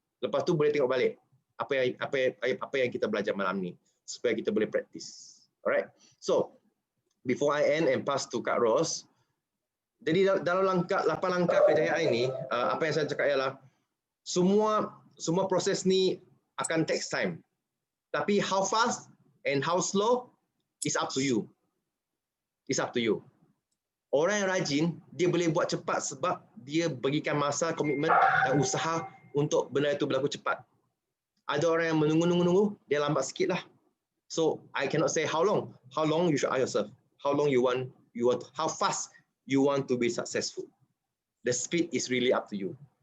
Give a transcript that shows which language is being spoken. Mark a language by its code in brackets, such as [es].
[ms] Lepas tu boleh tengok balik apa yang kita belajar malam ni supaya kita boleh praktis. Alright. [en] So before I end and pass to [ms] Kak Ros, jadi dalam 8 langkah kejayaan ini, apa yang saya cakap ialah semua proses ni akan [en] take time. Tapi how fast and how slow is up to you. It's up to you. [ms] Orang yang rajin, dia boleh buat cepat sebab dia berikan masa, komitmen dan usaha untuk benda itu berlaku cepat. Ada orang yang menunggu, dia lambat sikit lah. [en] So, I cannot say how long. How long you should ask yourself. How long you want, how fast you want to be successful. The speed is really up to you.